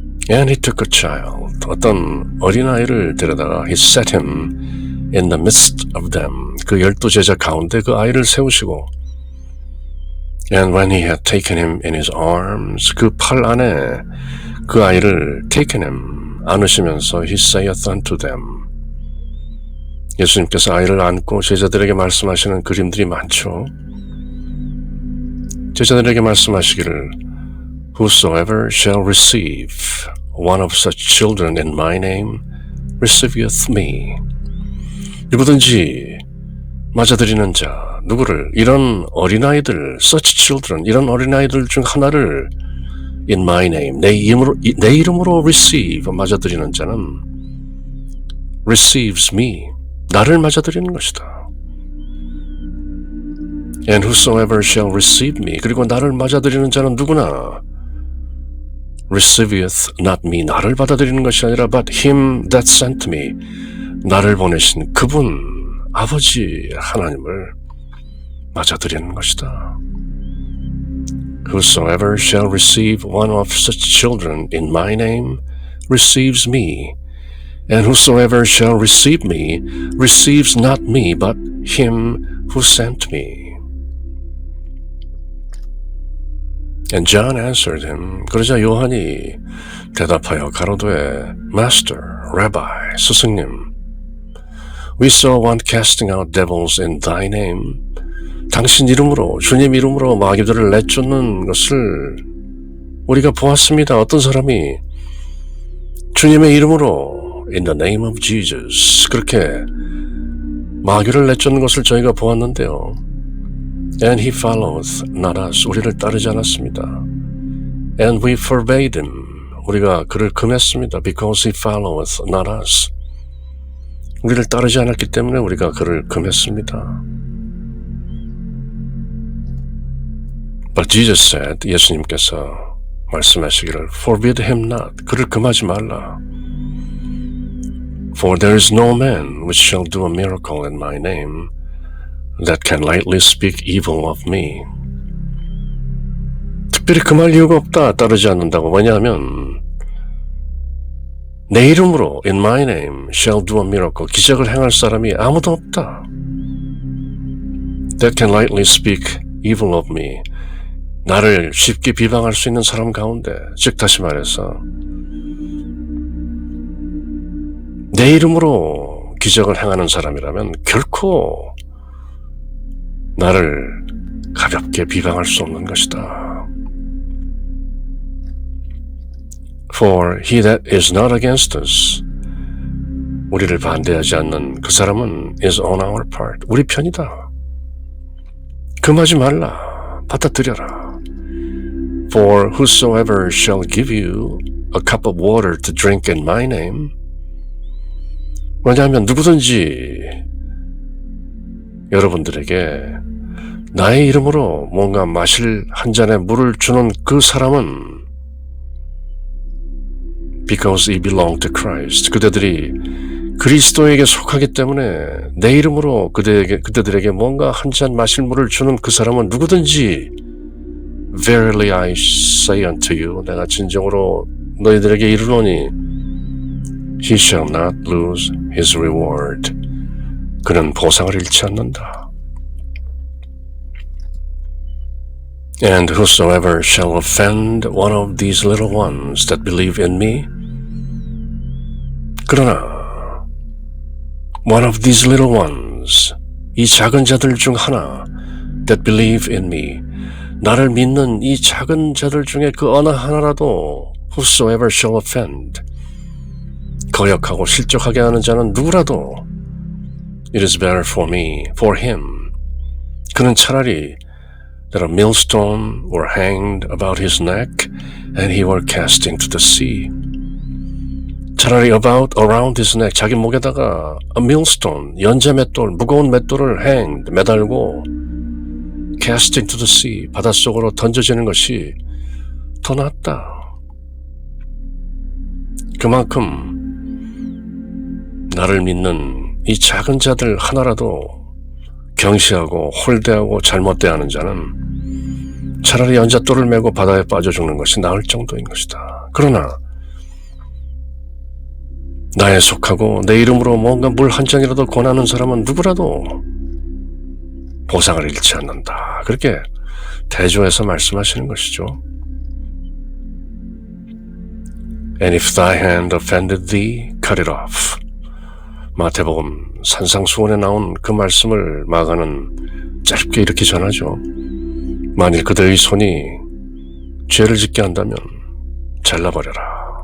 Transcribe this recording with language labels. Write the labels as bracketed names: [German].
[English] And he took a child, [Korean] 어떤 어린아이를 데려다가 [English] he set him in the midst of them, [Korean] 그 12제자 가운데 그 아이를 세우시고 [English] And when he had taken him in his arms, [Korean] 그 팔 안에 그 아이를 [English] taken him, [Korean] 안으시면서 [English] he saith unto them. [Korean] 예수님께서 아이를 안고 제자들에게 말씀하시는 그림들이 많죠. 제자들에게 말씀하시기를 [English] Whosoever shall receive one of such children in my name receiveth me. [Korean] 누구든지 맞아들이는 자, 누구를 이런 어린아이들, [English] such children, [Korean] 이런 어린아이들 중 하나를 [English] in my name, [Korean] 내 이름으로 [English] receive, [Korean] 맞아들이는 자는 [English] receives me, [Korean] 나를 맞아들이는 것이다. [English] And whosoever shall receive me, [Korean] 그리고 나를 맞아들이는 자는 누구나 [English] receiveth not me, [Korean] 나를 받아들이는 것이 아니라 [English] but him that sent me, [Korean] 나를 보내신 그분, 아버지 하나님을 맞아들이는 것이다. [English] Whosoever shall receive one of such children in my name receives me, and whosoever shall receive me receives not me, but him who sent me. And John answered him, [Korean] 그러자 요한이 대답하여 가로되, [English] Master, Rabbi, [Korean] 스승님, [English] we saw one casting out devils in thy name. [Korean] 당신 이름으로, 주님 이름으로 마귀들을 내쫓는 것을 우리가 보았습니다. 어떤 사람이 주님의 이름으로 [English] in the name of Jesus [Korean] 그렇게 마귀를 내쫓는 것을 저희가 보았는데요. [English] And he followeth not us, [Korean] 우리를 따르지 않았습니다. [English] And we forbade him, [Korean] 우리가 그를 금했습니다. [English] Because he followeth not us, [Korean] 우리를 따르지 않았기 때문에 우리가 그를 금했습니다. [English] But Jesus said, [Korean] 예수님께서 말씀하시기를 [English] forbid him not, [Korean] 그를 금하지 말라. [English] For there is no man which shall do a miracle in my name that can lightly speak evil of me. [Korean] 특별히 금할 이유가 없다, 따르지 않는다고. 왜냐하면 내 이름으로 [English] in my name shall do a miracle, [Korean] 기적을 행할 사람이 아무도 없다. [English] That can lightly speak evil of me, [Korean] 나를 쉽게 비방할 수 있는 사람 가운데, 즉 다시 말해서 내 이름으로 기적을 행하는 사람이라면 결코 나를 가볍게 비방할 수 없는 것이다. [English] For he that is not against us, [Korean] 우리를 반대하지 않는 그 사람은 [English] is on our part, [Korean] 우리 편이다. 금하지 말라, 받아들여라. [English] For whosoever shall give you a cup of water to drink in my name, [Korean] 왜냐하면 누구든지 여러분들에게 나의 이름으로 뭔가 마실 한 잔의 물을 주는 그 사람은 [English] because he belonged to Christ, [Korean] 그대들이 그리스도에게 속하기 때문에 내 이름으로 그대들에게 뭔가 한 잔 마실 물을 주는 그 사람은 누구든지 [English] Verily I say unto you, [Korean] 내가 진정으로 너희들에게 이르노니 [English] He shall not lose his reward, [Korean] 그는 보상을 잃지 않는다. [English] And whosoever shall offend one of these little ones that believe in me, [Korean] 그러나 [English] one of these little ones, [Korean] 이 작은 자들 중 하나 [English] that believe in me, [Korean] 나를 믿는 이 작은 자들 중에 그 어느 하나라도 [English] whosoever shall offend [Korean] 거역하고 실족하게 하는 자는 누구라도 [English] it is better for me, for him [Korean] 그는 차라리 [English] that a millstone were hanged about his neck and he were cast into the sea [Korean] 차라리 [English] around his neck [Korean] 자기 목에다가 a millstone 연자 맷돌 무거운 맷돌을 hanged 매달고 [English] cast into the sea [Korean] 바닷속으로 던져지는 것이 더 낫다. 그만큼 나를 믿는 이 작은 자들 하나라도 경시하고 홀대하고 잘못대하는 자는 차라리 연잣돌을 메고 바다에 빠져 죽는 것이 나을 정도인 것이다. 그러나 나에 속하고 내 이름으로 뭔가 물 한 잔이라도 권하는 사람은 누구라도 보상을 잃지 않는다. 그렇게 대조해서 말씀하시는 것이죠. [English] And if thy hand offended thee, cut it off. [Korean] 마태복음 산상수훈에 나온 그 말씀을 마가는 짧게 이렇게 전하죠. 만일 그대의 손이 죄를 짓게 한다면 잘라버려라.